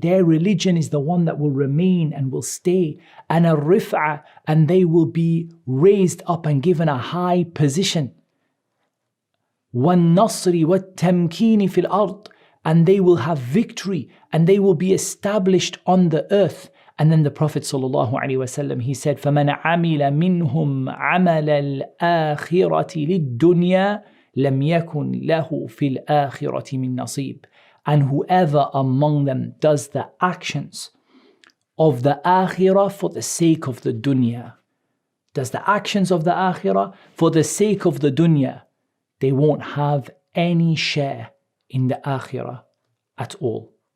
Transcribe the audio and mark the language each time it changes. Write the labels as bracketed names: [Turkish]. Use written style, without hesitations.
[English] Their religion is the one that will remain and will stay. And a rif'a, and they will be raised up and given a high position. [Arabic] وَالنَّصْرِ وَالتَّمْكِينِ فِي الْأَرْضِ, [English] and they will have victory, and they will be established on the earth. And then the Prophet ﷺ, he said, [Arabic] فَمَنْ عَمِلَ مِنْهُمْ عَمَلَ الْآخِرَةِ لِلدُّنْيَا لَمْ يَكُنْ لَهُ فِي الْآخِرَةِ مِنْ نَصِيبٍ. [English] And whoever among them does the actions of the akhirah for the sake of the dunya, does the actions of the akhirah for the sake of the dunya, they won't have any share in the akhirah at all.